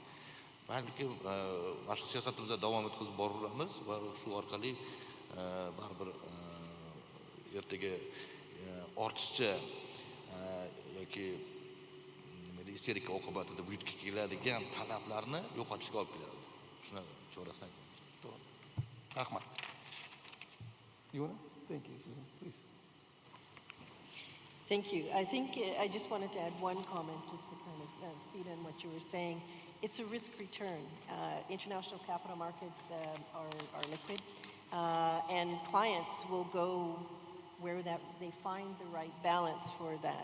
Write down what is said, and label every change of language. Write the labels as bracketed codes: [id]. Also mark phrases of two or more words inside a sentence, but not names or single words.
[uz] Balki mana shu siyosatimizni davom ettirib boraveramiz va shu orqali baribir ertaga ortiqcha yoki isterika oqibatida vujudga keladigan talablarni yo'qotishga olib keladi. Shuni chorasini aytamiz. To'g'ri. Rahmat. [en] You want to? Thank you, Susan. Please. Thank you. I think I just wanted to add one comment just to kind of feed on what you were saying. It's a risk return. International capital markets are liquid, and clients will go where they find the right balance for that.